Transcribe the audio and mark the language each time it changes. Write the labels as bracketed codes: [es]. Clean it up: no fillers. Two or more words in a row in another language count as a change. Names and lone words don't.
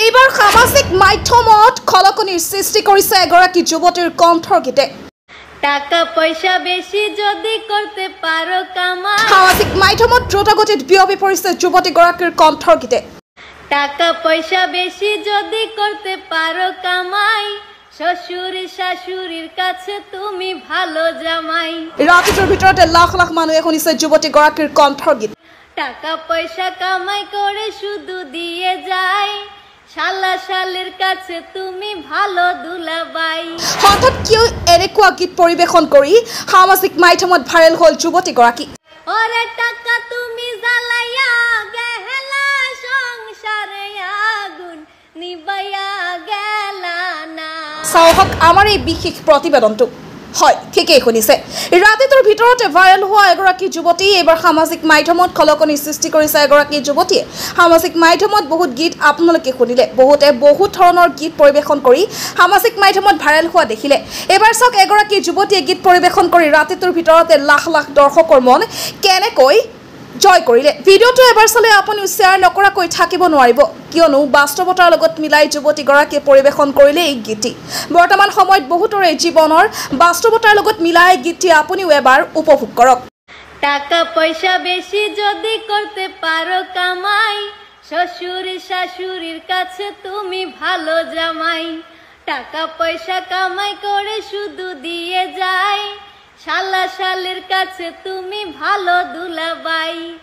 [as] এইবাৰ সামাজিক মাধ্যমত খলকনিৰ সৃষ্টি কৰিছে এগৰাকী যুৱতীৰ কণ্ঠৰ গীতে [bn] টাকা পয়সা বেশি যদি করতে পারো কামাই [as] সামাজিক মাধ্যমত দ্ৰুতগতিত বিয়পি পৰিছে যুৱতীগৰাকীৰ কণ্ঠৰ গীতে [bn] টাকা পয়সা বেশি যদি করতে পারো কামাই শ্বশুর শাশুড়ির কাছে তুমি ভালো জামাই [as] ৰাতিটোৰ ভিতৰতে লাখ লাখ মানুহে শুনিছে যুৱতীগৰাকীৰ কণ্ঠৰ গীত [bn] টাকা পয়সা কামাই করে শুধু দিয়ে যায় শালা শালের কাছে তুমি ভালো দুলাবাই [as] হঠাৎ কিয় এনেকুৱা গীত পৰিৱেশন কৰি সামাজিক মাধ্যমত ভাইৰেল হ'ল যুৱতীগৰাকী [bn] ওরে টাকা তুমি জ্বালাইয়া গেলা সংসারে আগুন নিবাইয়া গেলা না [as] চাওক আমাৰ এই বিশেষ প্ৰতিবেদনটো হয় ঠিকই শুনিছে ৰাতিটোৰ ভিতৰতে ভাইৰেল হোৱা এগৰাকী যুৱতী এবাৰ সামাজিক মাধ্যমত খলকনি সৃষ্টি কৰিছে এগৰাকী যুৱতীয়ে সামাজিক মাধ্যমত বহুত গীত আপোনালোকে শুনিলে বহুতে বহুত ধৰণৰ গীত পৰিৱেশন কৰি সামাজিক মাধ্যমত ভাইৰেল হোৱা দেখিলে এবাৰ চাওক এগৰাকী যুৱতীয়ে গীত পৰিৱেশন কৰি ৰাতিটোৰ ভিতৰতে লাখ লাখ দৰ্শকৰ মন কেনেকৈ জয় কৰিলে ভিডিঅ'টো এবাৰ চালে আপুনি শ্বেয়াৰ নকৰাকৈ থাকিব নোৱাৰিব কিয়নো বাস্তৱতাৰ লগত মিলাই যুৱতীগৰাকীয়ে পৰিৱেশন কৰিলে এই গীতটি বৰ্তমান সময়ত বহুতৰে জীৱনৰ বাস্তৱতাৰ লগত মিলাই গীতটি আপুনিও এবাৰ উপভোগ কৰক [bn] টাকা পয়সা বেশি যদি করতে পারো কামাই শ্বশুর শাশুড়ির কাছে তুমি ভালো জামাই টাকা পয়সা কামাই করে শুধু দিয়ে যায় শালা শালের কাছে তুমি ভালো দুলাবাই